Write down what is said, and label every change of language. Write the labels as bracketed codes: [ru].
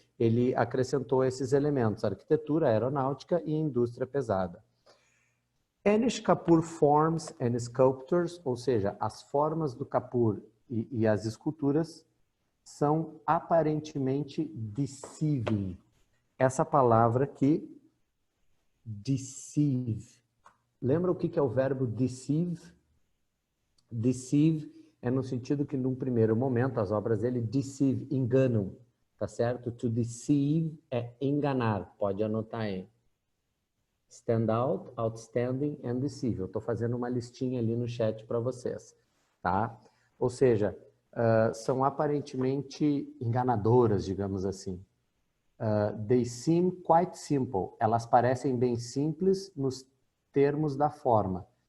[pt] Ele acrescentou esses elementos, arquitetura, aeronáutica e indústria pesada. [en] Anish Kapoor forms and sculptures, [pt] ou seja, as formas do Kapoor e as esculturas são aparentemente deceiving. Essa palavra aqui, deceive. Lembra o que é o verbo deceive? Deceive é no sentido que, num primeiro momento, as obras dele deceive, enganam, tá certo? To deceive é enganar, pode anotar aí. [en] Stand out, outstanding and deceive. [pt] Eu estou fazendo uma listinha ali no chat para vocês, tá? Ou seja, são aparentemente enganadoras, digamos assim. [en] They seem quite simple. [pt] Elas parecem bem simples nos termos da forma.